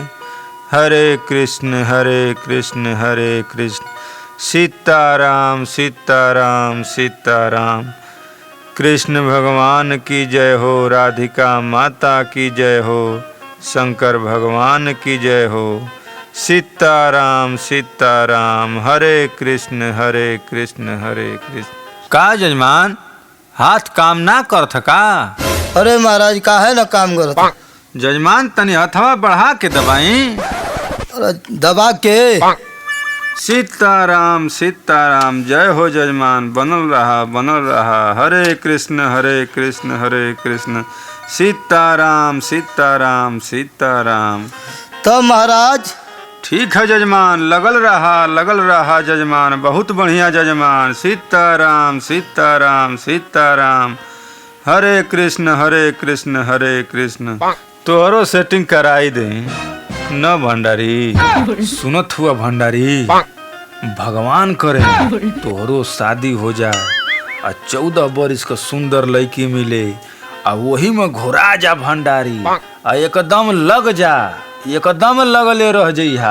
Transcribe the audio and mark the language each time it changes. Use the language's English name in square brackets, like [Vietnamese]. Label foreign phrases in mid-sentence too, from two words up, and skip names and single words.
[Bhojpuri] हरे कृष्ण हरे कृष्ण सीताराम सीताराम सीताराम। कृष्ण भगवान की जय हो, राधिका माता की जय हो, शंकर भगवान की जय हो। सीताराम सीताराम। हरे कृष्ण हरे कृष्ण हरे कृष्ण। का जजमान हाथ काम ना करत का? अरे महाराज काहे न काम करत? जजमान तनी हथवा बढ़ा के दबाई। अरे दबा के। सीताराम सीताराम। जय हो जजमान, बनल रहा। हरे कृष्ण हरे कृष्ण सीताराम सीताराम सीताराम। तो महाराज ठीक है जजमान, लगल रहा जजमान, बहुत बढ़िया जजमान। सीताराम सीताराम सीताराम। हरे कृष्ण हरे कृष्ण। तोहरो सेटिंग कराई दे न भंडारी। सुनत हुआ भंडारी, भगवान करे तोहरो शादी हो जाए आ 14 बरिस का सुंदर लड़की मिले आ वही में घोरा जा भंडारी आ एकदम लग जा, एकदम लगले रह जइहा।